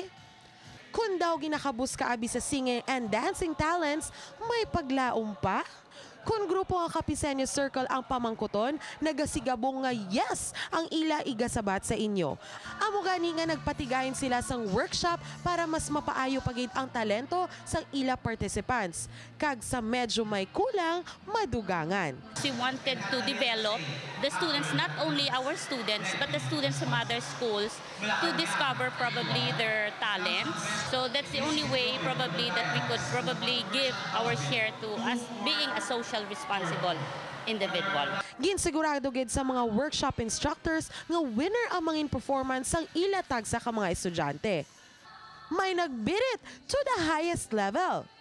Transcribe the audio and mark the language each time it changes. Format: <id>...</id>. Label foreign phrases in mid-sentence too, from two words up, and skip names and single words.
<hil>Kung daw ginakabus ka abi sa</hil> <en>singing and dancing talents,</en> <hil>may paglaom pa? Kung grupo nga Capeseño Circle ang pamangkuton, nagasigabong nga yes ang ila igasabat sa inyo. Amo gani nga nagpatigayin sila sang workshop para mas mapaayo pagid ang talento sang ila participants. Kag sa medyo may kulang, madugangan.</hil> <en>We wanted to develop the students, not only our students, but the students from other schools to discover probably their talents. So that's the only way probably that we could probably give our share to us being a social responsible individual.</en> <hil>Ginsigurado gid sa mga workshop instructors nga winner ang mga performance sang ilatag sa ka mga estudyante. May nagbirit</hil> <en>to the highest level.</en>